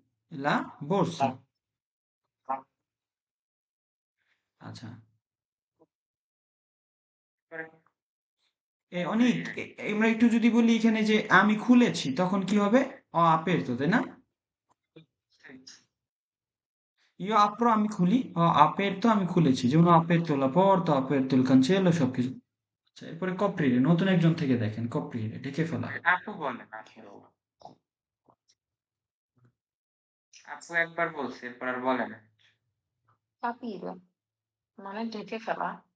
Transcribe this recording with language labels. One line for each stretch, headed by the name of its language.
Italian: La borsa. La-
Bangla: আচ্ছা। পরে অনেক
Italian: coprire,
Bangla: আমরা একটু যদি বলি এখানে যে আমি খুলেছি তখন কি হবে?
Italian: aperto, তাই না? sì, io apro
Bangla: আমি খুলি,
Italian: ho aperto
Bangla: আমি খুলেছি,
Italian: যেমন ho aperto la porta, ho aperto il cancello সবকিছু।
Bangla: আচ্ছা, এরপরে coprire, নতুন একজন থেকে দেখেন, coprire ঢেকে ফেলা। আপু বলে না, আপু একবার বলছে এরপর আর বলে না। Capire মানে ঢেকে ফেলা।